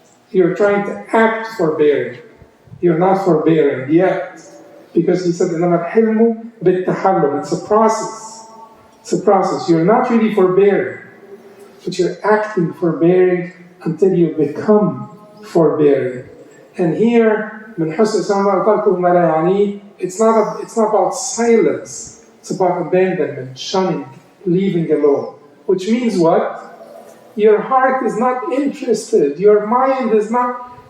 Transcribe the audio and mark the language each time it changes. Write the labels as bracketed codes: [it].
[en] You're trying to act forbearing. You're not forbearing yet. Because he said, [ar] إِنَّمَا الْحِلْمُ بِالتَّحَلُّمِ. [en] It's a process. It's a process. You're not really forbearing, but you're acting forbearing until you become forbearing. And here, [ar] من حسن الإسلام تركه ما لا يعنيه, [en] it's not about silence. It's about abandonment, shunning, leaving alone. Which means what? Your heart is not interested. Your mind is not.